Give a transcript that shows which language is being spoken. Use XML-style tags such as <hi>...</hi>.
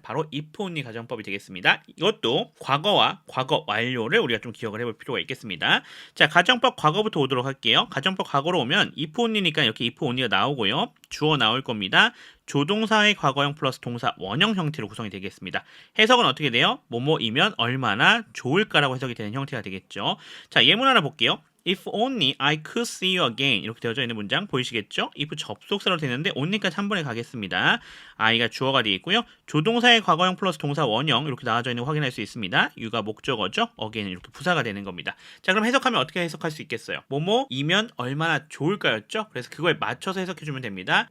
<ko>바로 if only 가정법이 되겠습니다. 이것도 과거와 과거 완료를 우리가 좀 기억을 해볼 필요가 있겠습니다. 자, 가정법 과거부터 오도록 할게요. 가정법 과거로 오면 if only니까 이렇게 if only가 나오고요. 주어 나올 겁니다. 조동사의 과거형 플러스 동사 원형 형태로 구성이 되겠습니다. 해석은 어떻게 돼요? 뭐뭐이면 얼마나 좋을까라고 해석이 되는 형태가 되겠죠. 자, 예문 하나 볼게요.</ko> <en>If only I could see you again 이렇게 되어져 있는 문장 보이시겠죠?</en> <ko>if 접속사로 되는데 only까지 한 번에 가겠습니다. I가 주어가 되어 있고요. 조동사의 과거형 플러스 동사 원형 이렇게 나와져 있는 거 확인할 수 있습니다. you가 목적어죠. again은 이렇게 부사가 되는 겁니다. 자, 그럼 해석하면 어떻게 해석할 수 있겠어요? 뭐뭐이면 얼마나 좋을까였죠? 그래서 그거에 맞춰서 해석해주면 됩니다.</ko>